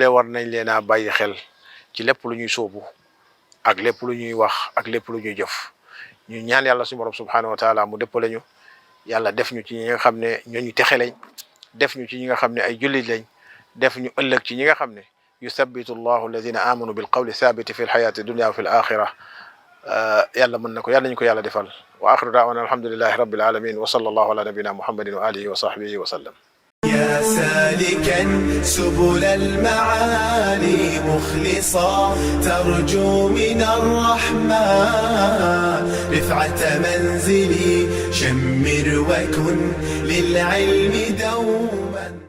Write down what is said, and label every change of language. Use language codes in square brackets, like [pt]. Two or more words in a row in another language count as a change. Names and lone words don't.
[wo] war nañ leen a bàyyi xel ci lépp lu ñuy sóobu ak lépp lu ñuy wax ak lépp lu ñuy jëf ñu ñaan yàlla suñu borom [ar] سبحانه وتعالى [wo] mu dëppale ñu yàlla def ñu ci ñi nga xam ne ñooñu texe lañ def ñu ci ñi nga xam ne ay jullit lañ def ñu ëllëg ci ñi nga xam ne [ar] يثبت الله الذين آمنوا بالقول الثابت في الحياة الدنيا وفي الآخرة [wo] yàlla mën na ko yàlla ñu ko yàlla defal [ar] وآخر دعوانا الحمد لله رب العالمين وصلى الله على نبينا محمد وآله وصحبه وسلم يا سالكا سبل المعالي مخلصا ترجو من الرحمن رفعة منزلي شمر وكن للعلم دوما